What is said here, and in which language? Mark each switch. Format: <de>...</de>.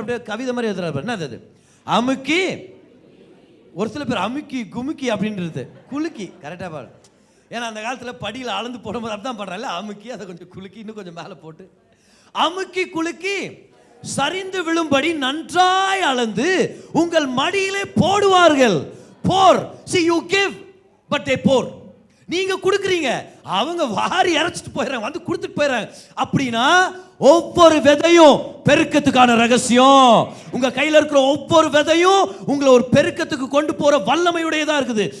<ta>அப்படியே கவிதை மாதிரி எழுதுறாரு. என்னது? அமுக்கி, ஒரு சில பேர் அமுக்கி குமுக்கி அப்படின்றது குலுக்கி. கரெக்டாக பாரு. ஏன்னா அந்த காலத்தில் படியில் அளந்து போடும்போது அப்படிதான் பண்ணுறாங்க. அமுக்கி அதை கொஞ்சம் குலுக்கி இன்னும் கொஞ்சம் மேலே போட்டு அமுக்கி குலுக்கி சரிந்து விழும்படி நன்றாய் அளந்து உங்கள் மடியிலே போடுவார்கள்.</ta> <en>Pour. See you give but they pour.</en> <ta>நீங்க கொடுக்குறீங்க, அவங்க வாரி இறைச்சிட்டு போயிடறாங்க, வந்து கொடுத்துட்டு போயிடறாங்க. அப்படின்னா ஒவ்வொரு விதையும் பெருக்கத்துக்கான ரகசியம். உங்க கையில் இருக்கிற ஒவ்வொரு விதையும் உங்களை ஒரு பெருக்கத்துக்கு கொண்டு போற வல்லமையுடையதா இருக்குது.</ta>